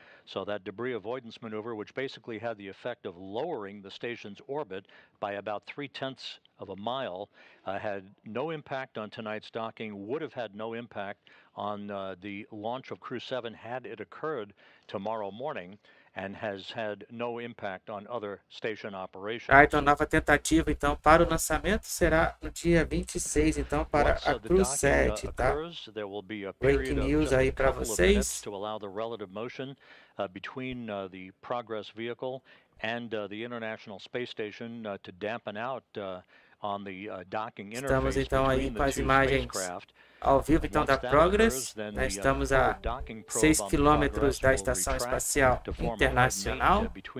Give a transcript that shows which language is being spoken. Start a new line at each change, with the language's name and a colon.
English: So that debris avoidance maneuver, which basically had the effect of lowering the station's orbit by about 3/10 of a mile, had no impact on tonight's docking, would have had no impact on the launch of Crew 7 had it occurred tomorrow morning, and has had no impact on other station operations.
Portuguese: Então, nova tentativa então para o lançamento será no dia 26, então para a Crew 7, tá?
English: Breaking news
Portuguese: aí para vocês.
English: To allow the relative motion between the Progress vehicle and the International Space Station to dampen out on the docking interface.
Portuguese: Estamos então aí com as imagens ao vivo então da Progress. Nós estamos a 6 quilômetros da Estação Espacial Internacional.